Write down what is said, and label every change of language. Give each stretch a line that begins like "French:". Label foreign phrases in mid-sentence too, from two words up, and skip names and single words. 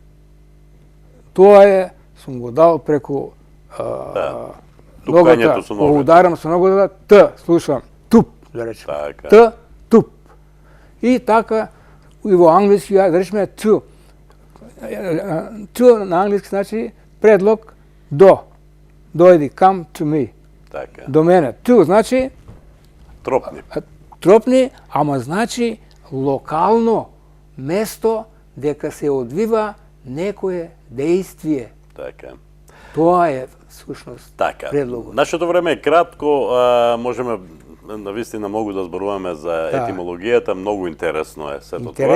Macedonian: Тоа сум го дал преку ногата, ударам со ногата Т, слушам туп, да речеме. Т, туп. И така, и во англиски, да речеме Т. To na англиски значи предлог до. Дојди,
English: come to me.
Macedonian: Така. До мене. To значи Тропни. тропни, ама значи локално место дека се одвива некое дејствие. Така. Тоа е всушност Така. предлогот. Нашето време е кратко, можеме навистина многу да зборуваме за етимологијата, многу интересно е сето тоа.